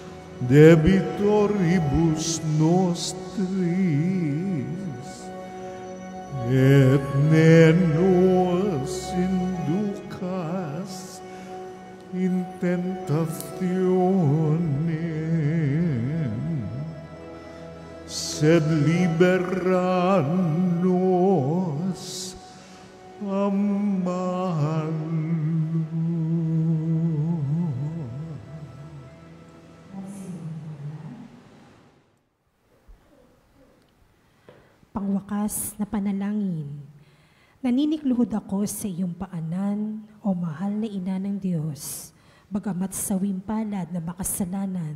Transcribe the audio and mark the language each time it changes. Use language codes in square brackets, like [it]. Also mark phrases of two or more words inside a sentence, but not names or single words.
[la] debitoribus nostris, et ne nos inducas in tentationem, sed libera nos a malo. [tl] Pangwakas na panalangin. Naninikluhod ako sa iyong paanan, o mahal na ina ng Diyos, bagamat sawim palad na makasalanan.